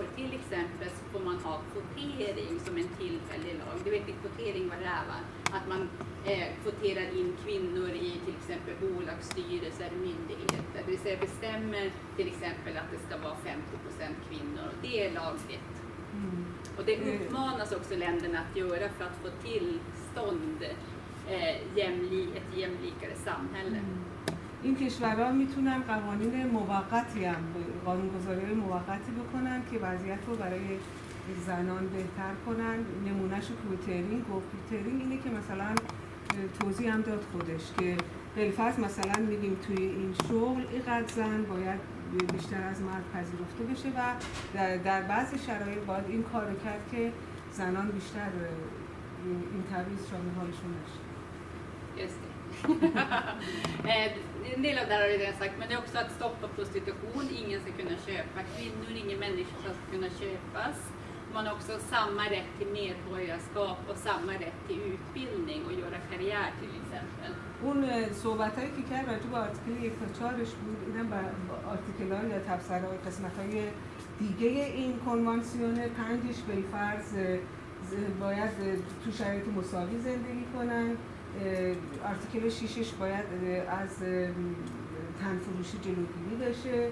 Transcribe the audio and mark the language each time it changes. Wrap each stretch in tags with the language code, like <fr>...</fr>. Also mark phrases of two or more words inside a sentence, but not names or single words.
<sv>Till exempel får man ha kvotering som en tillfällig lag. Du vet inte kvotering vad det är, va? Att man kvoterar in kvinnor i till exempel bolagsstyrelser, myndigheter. Det vill säga bestämmer till exempel att det ska vara 50% kvinnor. Och det är lagligt. Och det uppmanas också länderna att göra för att få tillstånd ett jämlikare samhälle.</sv> <fa>این کشورها میتونن قوانین موقتی هم قانونگذاری موقتی بکنن که وضعیت رو برای زنان بهتر کنن. نمونهش کوترینگ و کوترینگ اینه که مثلا توضیح هم داد خودش که بالفرض مثلا میگیم توی این شغل اینقدر زن باید بیشتر از مرد پذیرفته بشه و در بعضی شرایط باید این کار رو کرد که زنان بیشتر این تبعیض شامل حالشون نشه.</fa> <sv>Just det. En del av det här har jag redan sagt, men det är också att stoppa prostitution. Ingen ska kunna köpa kvinnor, ingen människa ska kunna köpas. Man har också samma rätt till medborgarskap och samma rätt till utbildning och göra karriär till exempel.</sv> <fa>اون صحبتایی که کرد راجع به آرتیکل 1 تا 4ش بود، اینم با آرتیکل‌ها یا تبصره‌های قسمت‌های دیگه این کنوانسیون 5ش بالفرض باید تو شرایط مساوی زندگی کنن. آرتیکل 6ش باید از تنفروشی جلوگیری بشه.</fa>